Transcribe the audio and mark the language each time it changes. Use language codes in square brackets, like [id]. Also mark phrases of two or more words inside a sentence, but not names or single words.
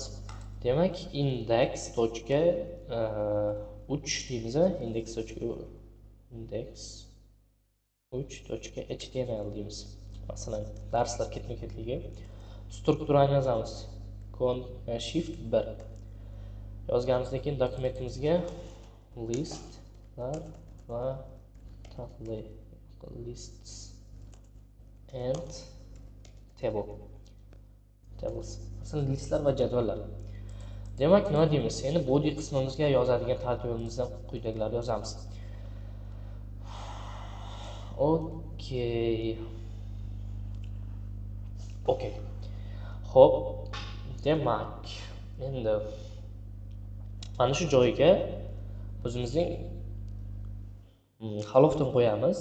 [uz] Demak, index.3 deymiz, index3.html deymiz. Masalan, darslar ketma-ketligi strukturani yozamiz. Shift 1 yozganimizdan keyin dokumentimizga listlar va [en] lists and tables. [uz] Masalan, listlar va jadvallar. Demak, nima deymiz? Endi body qismimizga yozadigan tartibimizdan quyidagilarni yozamiz. Okey. Xo'p, demak, endi mana shu joyga o'zimizning halofdan qo'yamiz.